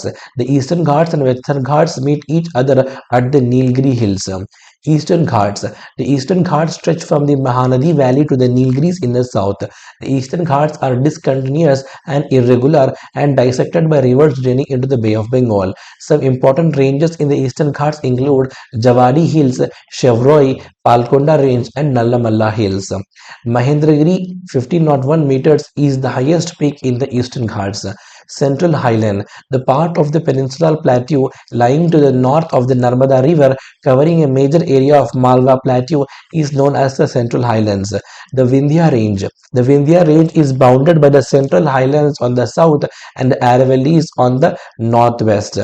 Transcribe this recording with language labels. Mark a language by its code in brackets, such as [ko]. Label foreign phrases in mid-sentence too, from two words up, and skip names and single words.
[en] The Eastern Ghats and Western Ghats meet each other at the Nilgiri Hills. Eastern Ghats. The Eastern Ghats stretch from the Mahanadi Valley to the Nilgiris in the south. The Eastern Ghats are discontinuous and irregular and dissected by rivers draining into the Bay of Bengal. Some important ranges in the Eastern Ghats include Javadi Hills, Chevroi, Palkonda Range, and Nallamalla Hills. Mahendragiri, 1501 meters, is the highest peak in the Eastern Ghats. Central Highland, the part of the peninsular plateau lying to the north of the Narmada River, covering a major area of Malwa Plateau, is known as the Central Highlands. The Vindhya Range. The Vindhya Range is bounded by the Central Highlands on the south and the Aravallis on the northwest.